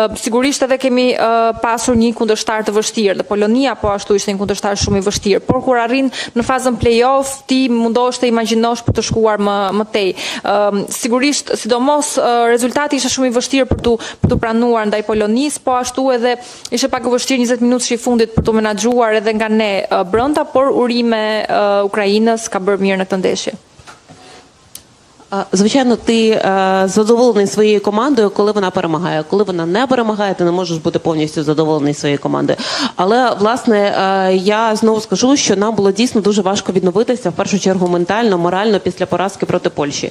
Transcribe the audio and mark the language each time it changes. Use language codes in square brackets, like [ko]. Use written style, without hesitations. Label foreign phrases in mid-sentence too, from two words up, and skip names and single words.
[sq] Sigurisht edhe kemi pasur një kundërshtar të vështirë, dhe Polonia po ashtu ishte një kundërshtar shumë i vështirë, por kur arrin në fazën play-off, ti mundosh të imagjinosh për të shkuar më tej. Sigurisht, sidomos rezultati ishte shumë i vështirë për tu pranuar ndaj Polonisë, po ashtu edhe ishte pak e vështirë 20 minutë i fundit për tu menaxhuar edhe nga ne brenda, por urime Ukrainës ka bërë mirë në këtë ndeshje. [uk] Звичайно, ти задоволений своєю командою, коли вона перемагає. Коли вона не перемагає, ти не можеш бути повністю задоволений своєю командою. Але, власне, я знову скажу, що нам було дійсно дуже важко відновитися, в першу чергу ментально, морально, після поразки проти Польщі.